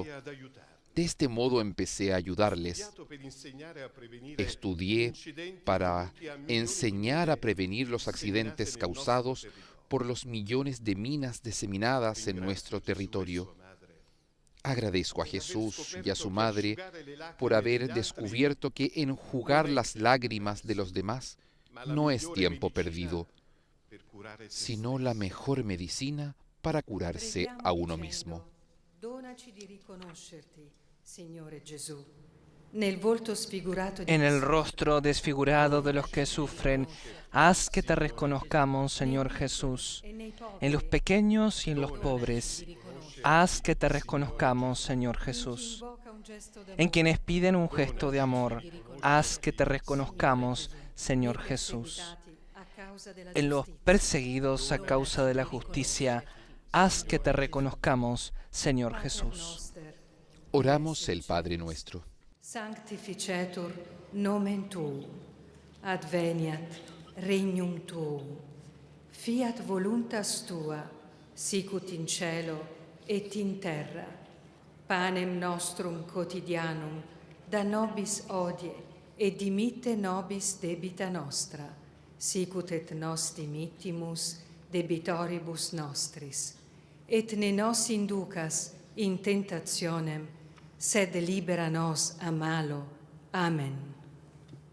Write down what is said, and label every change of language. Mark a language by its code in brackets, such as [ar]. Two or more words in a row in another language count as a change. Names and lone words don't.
[es] De este modo empecé a ayudarles. Estudié para enseñar a prevenir los accidentes causados por los millones de minas diseminadas en nuestro territorio. Agradezco a Jesús y a su madre por haber descubierto que enjugar las lágrimas de los demás no es tiempo perdido, sino la mejor medicina para curarse a uno mismo. [it] Donaci di riconoscerti, Signore Gesù, nel volto sfigurato di [es] En el rostro desfigurado de los que sufren, haz que te reconozcamos, Señor Jesús. En los pequeños y en los pobres, haz que te reconozcamos, Señor Jesús. En quienes piden un gesto de amor, haz que te reconozcamos, Señor Jesús. En los perseguidos a causa de la justicia, haz que te reconozcamos, Señor Jesús. Oramos el Padre nuestro. [la] Sanctificetur nomen tuum, adveniat regnum tuum, fiat voluntas tua, sicut in cielo et in terra. Panem nostrum quotidianum da nobis hodie, et dimitte nobis debita nostra, sicut et nos dimittimus debitoribus nostris. Et ne nos inducas in tentationem, sed libera nos a malo.